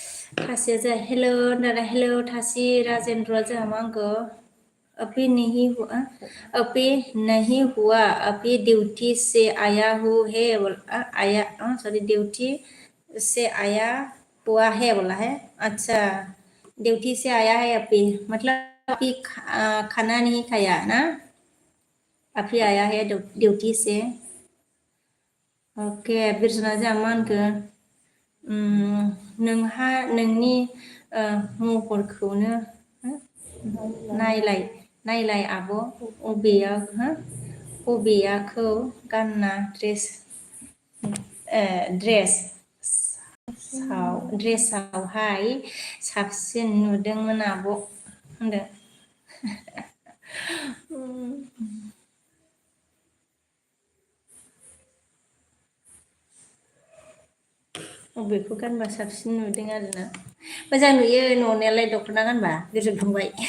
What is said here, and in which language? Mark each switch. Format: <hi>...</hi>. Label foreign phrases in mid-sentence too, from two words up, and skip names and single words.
<brx>थासिया जा हेलो नारा हेलो थासी राजेंद्र जा मांगो</brx> <hi>अभी नहीं हुआ अभी नहीं हुआ अभी ड्यूटी से आया हूँ है आया सॉरी ड्यूटी से आया हुआ है बोला है अच्छा ड्यूटी से आया है अभी मतलब अभी खाना नहीं खाया ना अभी आया है ड्यूटी से</hi> <brx>ओके बिरजना जामानखो नोंहा नोंनि महरखौनो नायलाय आब' अबेयाखौ गानना ड्रेसावहाय साबसिन नुदोंमोन आब' होनदों अबेखौ गानबा साबसिन नुदों आरोना मोजां नुयो नुनायालाय दख'ना गानबा गोजोन फंबाय</brx>